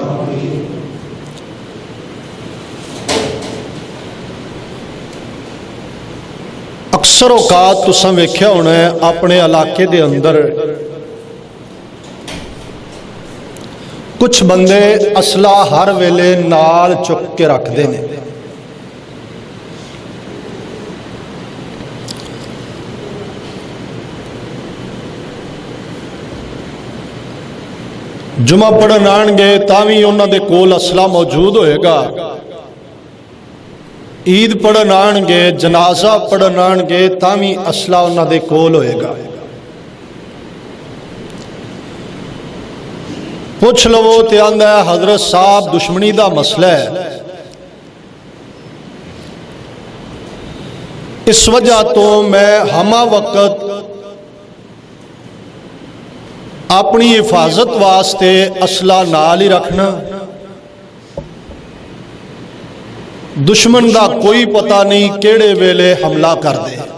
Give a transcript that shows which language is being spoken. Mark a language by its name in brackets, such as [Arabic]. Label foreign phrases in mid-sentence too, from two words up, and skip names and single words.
[Punjabi] اکثر اوقات تساں ویکھیا ہونا ہے اپنے علاقے دے اندر کچھ بندے اسلحہ ہر ویلے نال چک کے رکھ دے نے۔ جمعہ پڑھن آن گے تاوی انہاں دے کول اسلحہ موجود ہوئے گا، عید پڑھن آن گے، جنازہ پڑھن آن گے تاوی اسلحہ انہاں دے کول ہوئے گا۔ پوچھ لو تے آندا ہے حضرت صاحب دشمنی دا مسئلہ ہے، اس وجہ تو میں ہمہ وقت اپنی حفاظت واسطے اسلحہ نال ہی رکھنا، دشمن دا کوئی پتہ نہیں کیڑے ویلے حملہ کر دے۔